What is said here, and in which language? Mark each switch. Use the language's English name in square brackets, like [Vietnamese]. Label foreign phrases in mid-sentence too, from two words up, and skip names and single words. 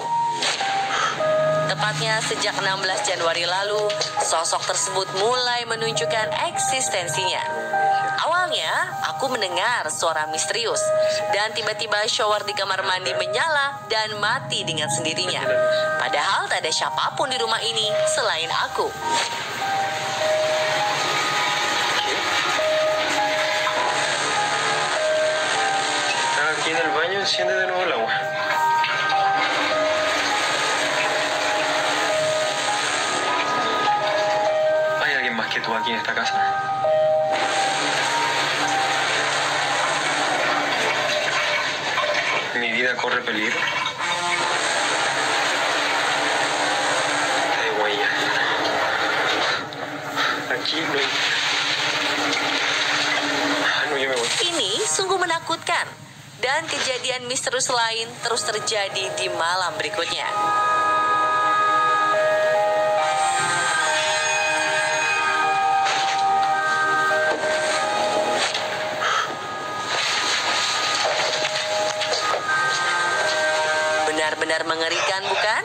[Indonesian] Tepatnya sejak 16 Januari lalu, sosok tersebut mulai menunjukkan eksistensinya. Awalnya, aku mendengar suara misterius, dan tiba-tiba shower di kamar mandi menyala dan mati dengan sendirinya. Padahal tak ada siapapun di rumah ini selain aku. [Spanish] Aquí en el baño enciende de nuevo el agua. ¿Hay alguien más que tú aquí en esta casa? ¿Mi vida corre peligro? Hay huella. Aquí no hay... No, yo me voy. [Indonesian] Ini sungguh menakutkan. Dan kejadian misterius lain terus terjadi di malam berikutnya. Benar-benar mengerikan, bukan?